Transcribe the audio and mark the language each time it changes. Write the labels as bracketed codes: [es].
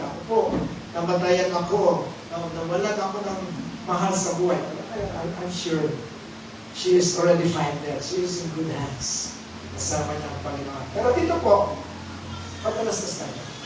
[tl] Ako po, namatayan ako, nawalan ako ng mahal sa buhay. [en] I'm sure she is already fine there. She is in good hands. [tl] Kasama niya ang Panginoon. Pero dito po, pagkalastas na niya.